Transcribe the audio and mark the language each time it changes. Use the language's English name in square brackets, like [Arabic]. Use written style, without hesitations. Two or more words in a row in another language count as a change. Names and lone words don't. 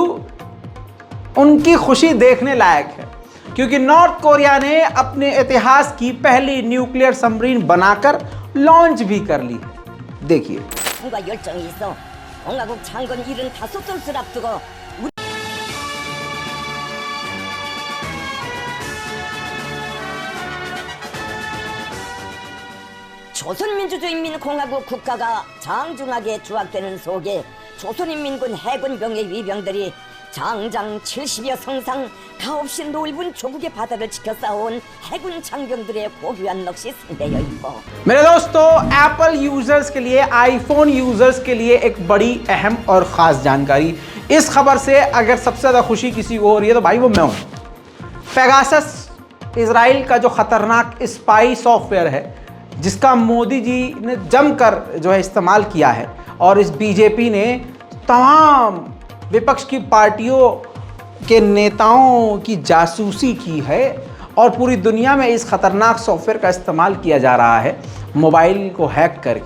[Hindi] उनकी खुशी देखने लायक है क्योंकि नॉर्थ कोरिया ने अपने इतिहास की पहली [English] nuclear submarine [Hindi] बनाकर लॉन्च भी कर ली है। देखिए। [Korean] 조선민주주의인민공화국 국가가 장중하게 추악되는 속에 조선인민군 해군병의 위병들이 장장 70여 성상 가없이 넓은 조국의 바다를 지켜 싸워온 해군 장병들의 고귀한 넋이 상대여 있고। [Hindi] मेरे दोस्तों एप्पल यूजर्स के लिए, आईफोन यूजर्स के लिए एक बड़ी अहम और ख़ास जानकारी। इस खबर से अगर सबसे ज़्यादा खुशी किसी को हो रही है तो भाई वो मैं हूँ। पेगासस इजराइल का जो ख़तरनाक [English] spy software [Hindi] है, जिसका मोदी जी ने जमकर जो है इस्तेमाल किया है, और इस बीजेपी ने तमाम विपक्ष की पार्टियों के नेताओं की जासूसी की है, और पूरी दुनिया में इस ख़तरनाक सॉफ्टवेयर का इस्तेमाल किया जा रहा है मोबाइल को हैक करके।